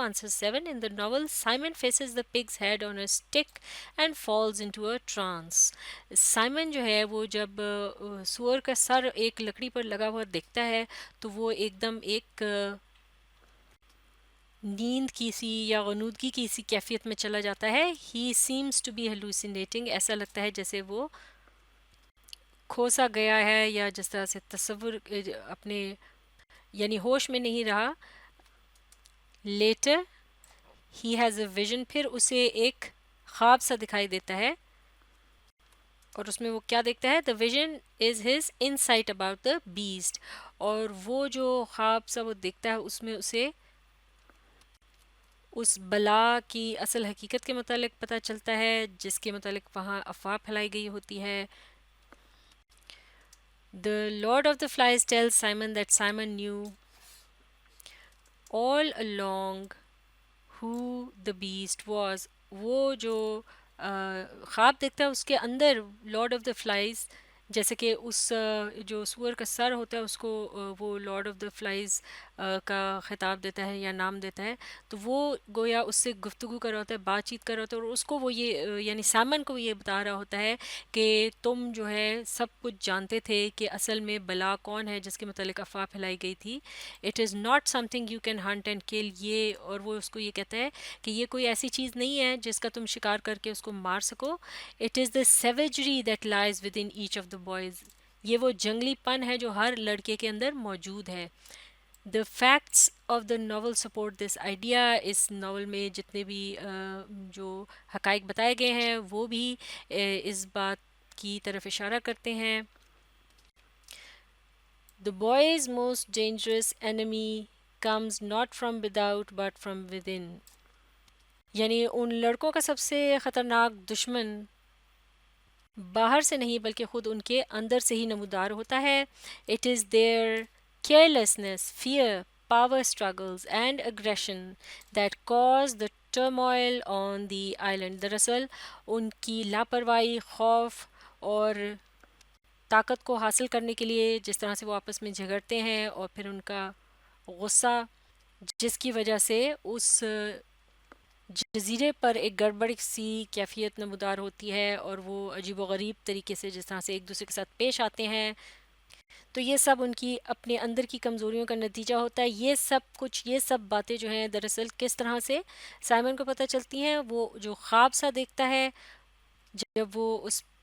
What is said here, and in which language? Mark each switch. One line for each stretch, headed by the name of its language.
English: Answer 7. In the novel, Simon faces the pig's head on a stick and falls into a trance.
Urdu: Simon جو ہے وہ جب سور کا سر ایک لکڑی پر لگا ہوا دیکھتا ہے تو وہ ایک دم ایک نیند کی سی یا غنودگی کی سی کیفیت میں چلا جاتا ہے.
English: He seems to be hallucinating.
Urdu: ایسا لگتا ہے جیسے وہ کھوسا گیا ہے یا جس طرح سے تصور اپنے یعنی ہوش میں نہیں رہا.
English: Later he has a vision.
Urdu: پھر اسے ایک خواب سا دکھائی دیتا ہے اور اس میں وہ کیا دیکھتا ہے؟
English: The vision is his insight about the beast.
Urdu: اور وہ جو خواب سا وہ دیکھتا ہے اس میں اسے اس بلا کی اصل حقیقت کے متعلق پتہ چلتا ہے جس کے متعلق وہاں افواہ پھیلائی گئی ہوتی ہے.
English: The Lord of the Flies tells Simon that Simon knew all along who the beast was.
Urdu: وہ جو خواب دیکھتا ہے اس کے اندر لارڈ آف دا فلائز جیسے کہ اس جو سور کا سر ہوتا ہے اس کو وہ لارڈ آف دا فلائز کا خطاب دیتا ہے یا نام دیتا ہے. تو وہ گویا اس سے گفتگو کر رہا ہوتا ہے، بات چیت کر رہا ہوتا ہے، اور اس کو وہ یہ یعنی سائمن کو یہ بتا رہا ہوتا ہے کہ تم جو ہے سب کچھ جانتے تھے کہ اصل میں بلا کون ہے جس کے متعلق افواہ پھیلائی گئی تھی.
English: It is not something you can hunt and kill.
Urdu: یہ اور وہ اس کو یہ کہتا ہے کہ یہ کوئی ایسی چیز نہیں ہے جس کا تم شکار کر کے اس کو مار سکو.
English: It is the savagery that lies within each of the boys.
Urdu: یہ وہ جنگلی پن ہے جو ہر لڑکے کے اندر موجود ہے.
English: The facts of the novel support this idea.
Urdu: اس novel میں جتنے بھی جو حقائق بتائے گئے ہیں وہ بھی اس بات کی طرف اشارہ کرتے ہیں.
English: The boy's most dangerous enemy comes not from without but from within.
Urdu: یعنی ان لڑکوں کا سب سے خطرناک دشمن باہر سے نہیں بلکہ خود ان کے اندر سے ہی نمودار ہوتا ہے.
English: It is their carelessness, fear, power struggles and aggression that cause the turmoil on the island.
Urdu: دراصل ان کی لاپرواہی، خوف اور طاقت کو حاصل کرنے کے لیے جس طرح سے وہ آپس میں جھگڑتے ہیں، اور پھر ان کا غصہ جس کی وجہ سے اس جزیرے پر ایک گڑبڑ سی کیفیت نمودار ہوتی ہے، اور وہ عجیب و غریب طریقے سے جس طرح سے ایک دوسرے کے ساتھ پیش آتے ہیں، تو یہ سب ان کی اپنے اندر کی کمزوریوں کا نتیجہ ہوتا ہے۔ یہ سب باتیں جو ہیں دراصل کس طرح سے سائمن کو پتہ چلتی ہیں، وہ جو خواب سا دیکھتا ہے جب وہ اس